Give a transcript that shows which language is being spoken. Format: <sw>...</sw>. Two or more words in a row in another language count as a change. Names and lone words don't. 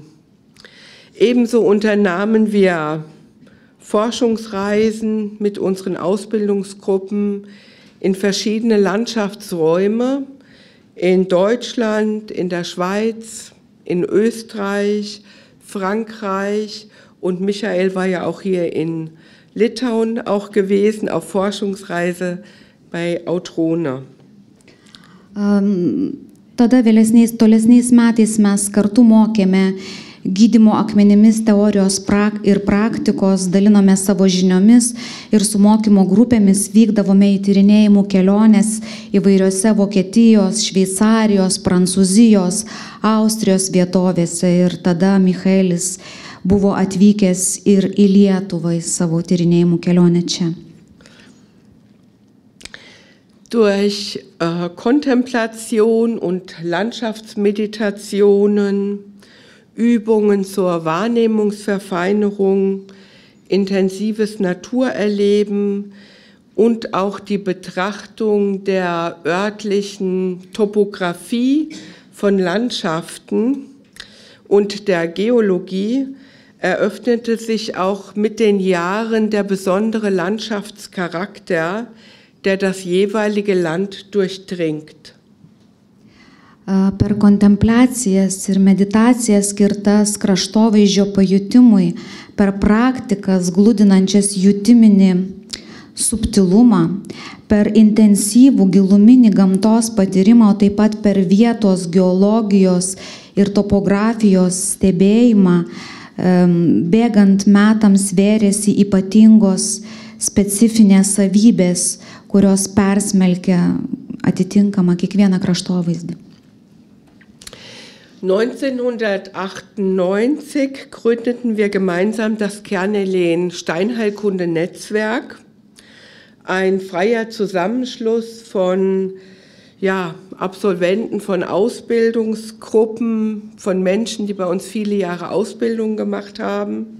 <de>Ebenso unternahmen wir Forschungsreisen mit unseren Ausbildungsgruppen in verschiedene Landschaftsräume, in Deutschland, in der Schweiz, in Österreich, Frankreich und Michael war ja auch hier in Litauen auch gewesen, auf Forschungsreise bei Autrone.</de> <lt>Tada tolesniais metais mes kartu mokėme gydymo akmenimis teorijos ir praktikos, dalinome savo žiniomis ir su mokymo grupėmis vykdavome į tyrinėjimų keliones įvairiose Vokietijos, Šveicarijos, Prancūzijos, Austrijos vietovėse ir tada Michaelis buvo atvykęs ir į Lietuvą į savo tyrinėjimų kelionę čia.</lt> <de>Durch Kontemplation und Landschaftsmeditationen, Übungen zur Wahrnehmungsverfeinerung, intensives Naturerleben und auch die Betrachtung der örtlichen Topographie von Landschaften und der Geologie eröffnete sich auch mit den Jahren der besondere Landschaftscharakter, der das jeweilige Land durchdringt.</de> <lt>Per kontempliacijas ir meditacijas skirtas kraštovaizdžio pajutimui, per praktikas glūdinančias jutiminį subtilumą, per intensyvų giluminį gamtos patyrimą, o taip pat per vietos geologijos ir topografijos stebėjimą, bėgant metams vėrėsi ypatingos specifinės savybės, kurios persmelkia atitinkamą kiekvieną kraštovaizdį.</lt> <de>1998 gründeten wir gemeinsam das Kern-Elen Steinheilkunde-Netzwerk, ein freier Zusammenschluss von Absolventen von Ausbildungsgruppen, von Menschen, die bei uns viele Jahre Ausbildung gemacht haben.</de>